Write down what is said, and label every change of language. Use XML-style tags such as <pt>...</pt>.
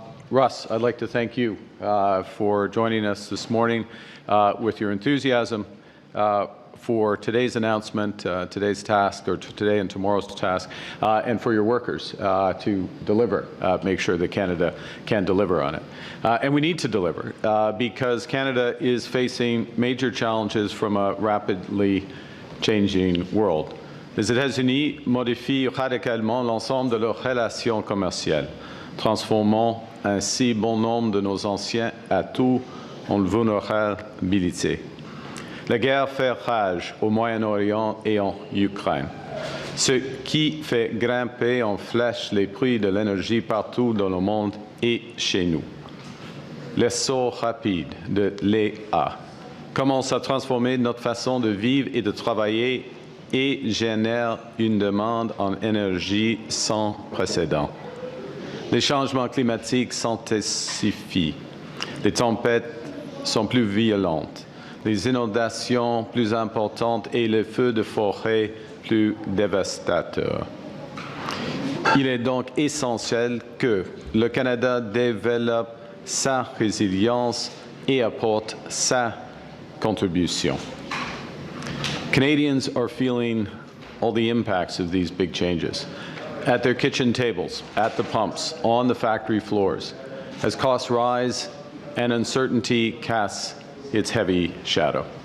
<en>Russ, I'd like to thank you for joining us this morning with your enthusiasm for today's announcement, today's task, or today and tomorrow's task, and for your workers to deliver, make sure that Canada can deliver on it. And we need to deliver because Canada is facing major challenges from a rapidly changing world.</en> <fr>Les États-Unis modifient radicalement l'ensemble de leurs relations commerciales, transformant ainsi bon nombre de nos anciens atouts en vulnérabilité. La guerre fait rage au Moyen-Orient et en Ukraine, ce qui fait grimper en flèche les prix de l'énergie partout dans le monde et chez nous. L'essor rapide de l'IA commence à transformer notre façon de vivre et de travailler et génère une demande en énergie sans précédent. Les changements climatiques s'intensifient, les tempêtes sont plus violentes, les inondations plus importantes et les feux de forêt plus dévastateurs. Il est donc essentiel que le Canada développe sa résilience et apporte sa contribution.</fr> <en>Canadians are feeling all the impacts of these big changes at their kitchen tables, at the pumps, on the factory floors, as costs rise and uncertainty casts its heavy shadow.</en>